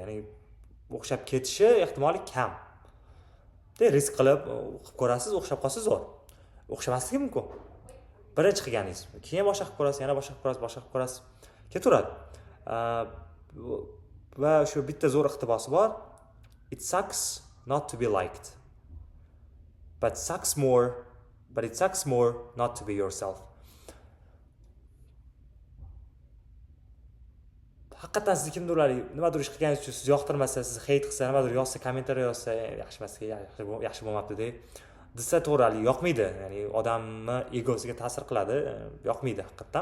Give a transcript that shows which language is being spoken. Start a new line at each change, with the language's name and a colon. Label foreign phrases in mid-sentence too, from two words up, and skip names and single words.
Uzbek: Ya'ni o'xshab ketishi ehtimoli kam. Risk qilib ko'rasiz, o'xshab qolsa zo'r. O'xshamasligi mumkin. Birinchi qilganingiz, keyin boshqa qilib ko'rasiz, yana boshqa qilib ko'rasiz. Ketaveradi. Va shu bitta zo'r iqtibosi bor.
English: It sucks not to be liked. But it sucks more not to be yourself.
Uzbek: Haqiqatan siz kimdirlar nimadir ish qilganingiz uchun siz yoqtirmasa, siz hate qilsa, nimadir yozsa, kommentariy yozsa, yaxshi emas, yaxshi bo'lmabdi desa to'g'ri, yoqmaydi. Ya'ni odamni egosiga ta'sir qiladi, yoqmaydi haqiqatan.